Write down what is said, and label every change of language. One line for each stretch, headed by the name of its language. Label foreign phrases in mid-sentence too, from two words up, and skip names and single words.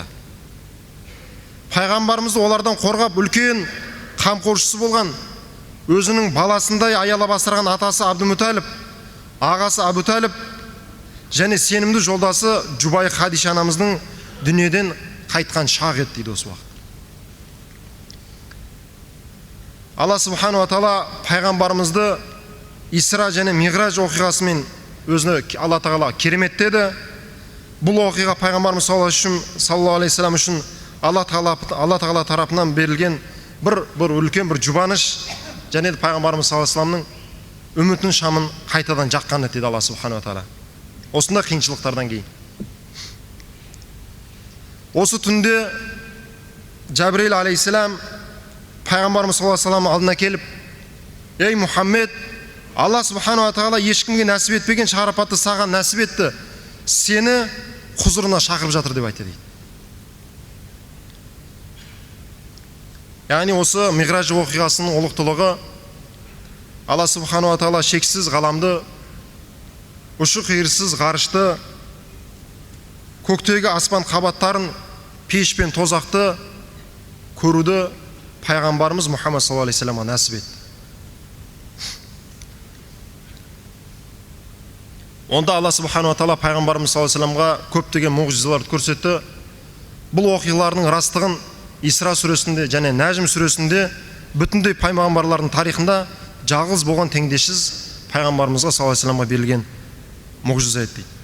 Kazakh: Пайғамбарымызды олардан қорғап үлкен қамқоршысы болған, өзінің баласындай аялап асыраған атасы Абдумуталиб, ағасы Абу Талиб және сенімді жолдасы Жұбай Хадиша анамыздың дүниеден қайтқан шақ еді дейді осы уақыт. Алла
Arabic: سبحانه وتعالى
Kazakh: пайғамбарымызды Исра және Миғраж оқиғасымен өзіне Алла тағала кереметтеді. Бұл оқиға пайғамбарымыз
Arabic: صلى الله عليه وسلم
Kazakh: үшін Алла тағала тарапынан берілген бір үлкен бір жұбаныш және пайғамбарымыз
Arabic: صلى الله عليه وسلم
Kazakh: үмітінің шамын қайтадан жаққан еді Алла
Arabic: سبحانه وتعالى.
Kazakh: Осында қиыншылықтардан кейін. Осы түнде Жәбірейіл алейхиссалам пайғамбарымыз
Arabic: صلى الله عليه وسلم
Kazakh: алдына келіп: "Ей Мұхаммед, Алла
Arabic: سبحانه وتعالى
Kazakh: ешкімге нәсіп етпеген шарапатты саған нәсіп етті. Сені құзырына шақырып жатыр" деп айтты дейді. Яғни осы Миғраж оқиғасының ұлықтылығы Алла
Arabic: سبحانه وتعالى
Kazakh: шексіз ғаламды, ұшы қиырсыз ғарышты, көктегі аспан қабаттарын, пеш пен тозақты көруді пайғамбарымыз Мұхаммед
Arabic: صلى الله عليه وسلم
Kazakh: нәсіп етті. Онда Алла
Arabic: سبحانه وتعالى
Kazakh: пайғамбарымыз
Arabic: صلى الله عليه وسلم
Kazakh: көптеген мұғжизаларды көрсетті. Бұл оқиғалардың растығын Исра сүресінде және Нәжім сүресінде бүтіндей пайғамбарлардың тарихында жалғыз болған теңдессіз пайғамбарымызға
Arabic: صلى الله عليه وسلم
Kazakh: берілген мұғжиза еді.